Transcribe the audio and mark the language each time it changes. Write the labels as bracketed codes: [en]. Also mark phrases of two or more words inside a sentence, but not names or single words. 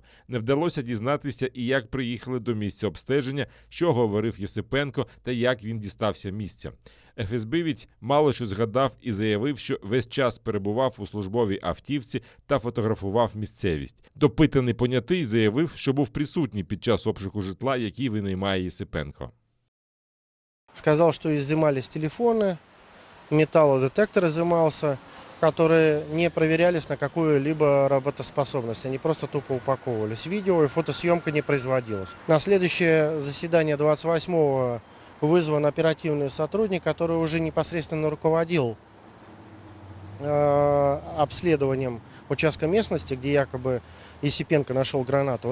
[uk] Не вдалося дізнатися і як приїхали до місця обстеження, що говорив Єсипенко та як він дістався місця. ФСБівець мало що згадав і заявив, що весь час перебував у службовій автівці та фотографував місцевість. Допитаний понятий заявив, що був присутній під час обшуку житла, який винаймає Єсипенко. [ru] Сказал, что изымались телефоны, металлодетектор изымался, которые не проверялись на какую-либо работоспособность. Они просто тупо упаковывались. Видео и фотосъемка не производилась. На следующее заседание 28-го вызван оперативный сотрудник, который уже непосредственно руководил обследованием участка местности, где якобы Есипенко нашел гранату.